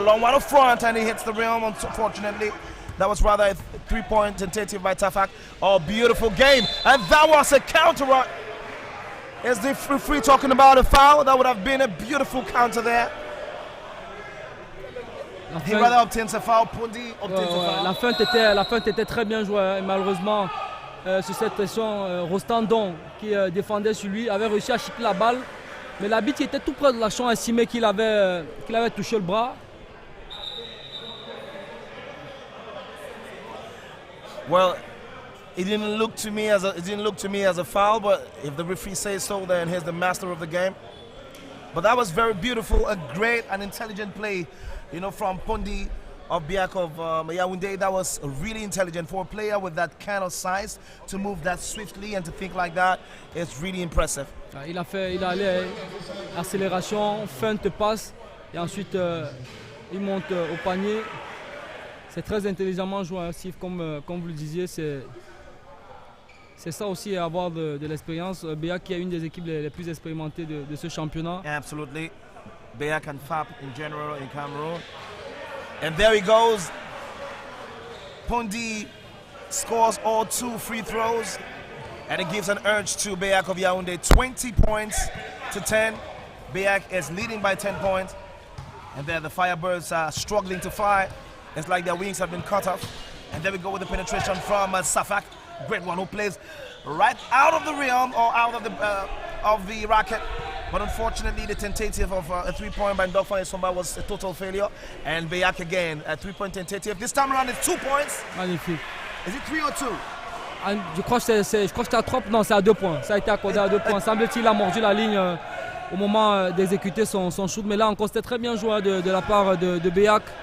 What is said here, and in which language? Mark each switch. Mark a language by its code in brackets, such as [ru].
[en] Long one up front, and he hits the rim, unfortunately. That was rather a three-point tentative by Tafak. Oh, beautiful game. And that was a counter. Is the free talking about a foul? That would have been a beautiful counter there. He rather obtains a foul. Pundi obtains a foul. [fr] La feinte était très bien jouée. Et malheureusement, sur cette pression, Rostandon qui défendait sur lui avait réussi à chipper la balle. Mais l'arbitre était tout près de la chambre, estimé qu'il avait touché le bras. [en] Well, it didn't look to me as a foul, but if the referee says so, then he's the master of the game. But that was very beautiful, a great and intelligent play, from Pundi of BEAC of Yaoundé. That was really intelligent for a player with that kind of size to move that swiftly and to think like that. It's really impressive. [fr] Il a allé accélération, feinte passe et ensuite il monte au panier. C'est très intelligemment joué, Steve, comme vous le disiez. C'est ça aussi, avoir de l'expérience. BEAC qui est une des équipes les plus expérimentées de ce championnat. [en] Absolutely. BEAC and FAP in general in Cameroon. And there he goes. Pundi scores all 2 free throws. And it gives an urge to BEAC of Yaoundé. 20 points to 10. BEAC is leading by 10 points. And there the FIREBIRDS are struggling to fly. It's like their wings have been cut off. And there we go with the penetration from Safak. Great one, who plays right out of the rim or out of the racket. But unfortunately, the tentative of a 3-point by Ndofane Somba was a total failure. And BEAC again, a 3-point tentative. This time around, it's 2 points. [fr] Magnifique. [en] Is it 3 or 2? [fr] Je crois que c'est à 3, non, c'est à 2 points. Ça a été accordé à 2 points. Semble-t-il a mordu la ligne au moment d'exécuter son shoot. Mais là encore, c'était très bien joué de la part de BEAC.